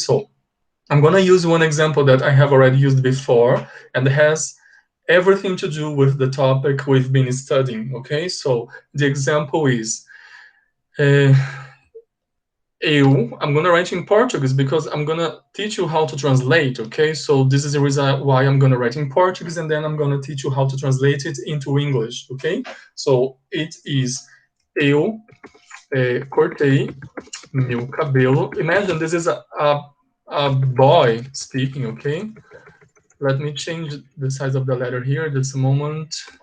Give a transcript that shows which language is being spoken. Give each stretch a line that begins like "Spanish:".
English: So I'm gonna use one example that I have already used before, and has everything to do with the topic we've been studying, okay? So the example is, I'm gonna write in Portuguese because I'm gonna teach you how to translate, okay? So this is the reason why I'm gonna write in Portuguese, and then I'm gonna teach you how to translate it into English, okay? So it is,
Portuguese: eu cortei meu cabelo.
English: Imagine this is a boy speaking, okay? Let me change the size of the letter here, just a moment.